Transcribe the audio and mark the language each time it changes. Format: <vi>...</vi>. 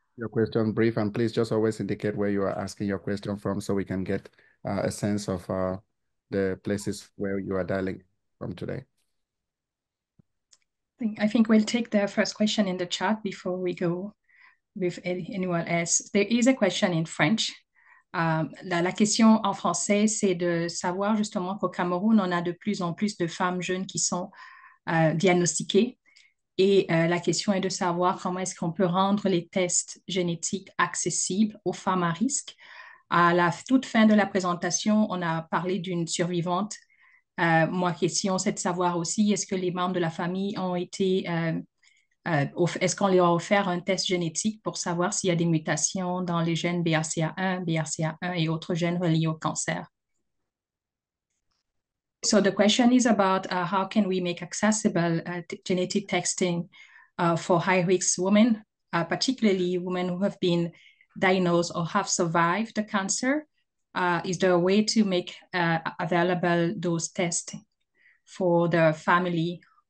<en>Your question brief, and please just always indicate where you are asking your question from so we can get a sense of the places where you are dialing from today. I think we'll take the first question in the chat before we go with anyone else. There is a question in French.</en> <fr>La question en français, c'est de savoir justement qu'au Cameroun, on a de plus en plus de femmes jeunes qui sont diagnostiquées. Et la question est de savoir comment est-ce qu'on peut rendre les tests génétiques accessibles aux femmes à risque. À la toute fin de la présentation, on a parlé d'une survivante. Ma question, c'est de savoir aussi, est-ce que les membres de la famille ont été, est-ce qu'on leur a offert un test génétique pour savoir s'il y a des mutations dans les gènes BRCA1, BRCA1 et autres gènes reliés au cancer?</fr> <en>So the question is about how can we make accessible genetic testing for high-risk women, particularly women who have been diagnosed or have survived the cancer. Is there a way to make available those tests for the family?</en>